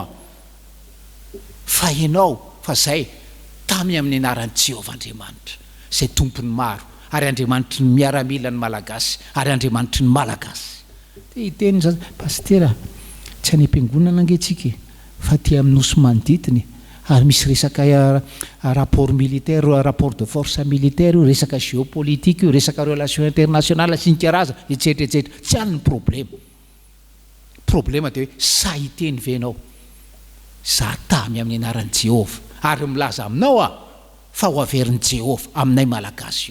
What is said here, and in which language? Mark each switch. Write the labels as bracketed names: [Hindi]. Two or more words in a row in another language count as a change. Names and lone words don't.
[Malagasy] Fa ianao, fa zay tamy amin'ny anaran'i Jehovah Andriamanitra, zay tompony maro, ary Andriamanitra ny miaramila ny malagasy, ary Andriamanitra ny malagasy. Dia hiteny zany pastera, tsy any am-piangonana angentsika fa ty amin'ny nosy manodidiny, ary misy resaka [French] rapport militaire, rapport de force militaire, [Malagasy] resaka géopolitique, resaka [French] relation internationale [Malagasy] sy ny karaza etsetra etsetra. Tsy any ny problème. Problème dia hoe sa hiteny venao, za tamy amin'ny anaran'i Jehovah, ary milaza aminao fa ho averin'i Jehovah aminay malagasy io.